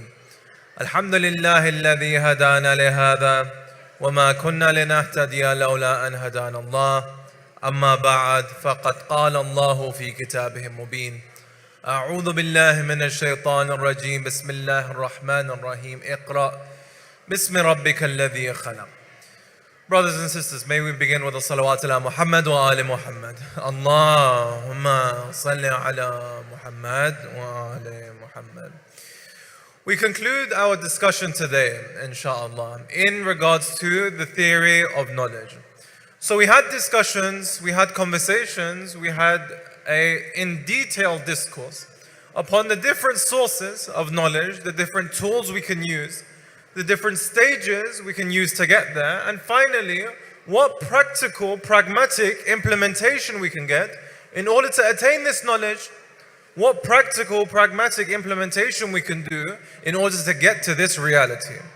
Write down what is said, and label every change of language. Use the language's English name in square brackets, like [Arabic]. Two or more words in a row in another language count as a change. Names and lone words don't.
[Arabic] الحمد لله الذي هدانا لهذا وما كنا لنهتدي لولا أن هدانا الله. أما بعد فقد قال الله في كتابه المبين أعوذ بالله من الشيطان الرجيم بسم الله الرحمن الرحيم اقرأ بسم ربك الذي خلق. [English] Brothers and sisters, may we begin with the [Arabic] صلوات على محمد و آل محمد. اللهم صل على محمد و آل محمد. [English] We conclude our discussion today, inshallah, in regards to the theory of knowledge. So we had discussions, we had conversations, we had in detailed discourse upon the different sources of knowledge, the different tools we can use, the different stages we can use to get there, and finally, what practical, pragmatic implementation we can get in order to attain this knowledge, what practical, pragmatic implementation we can do in order to get to this reality.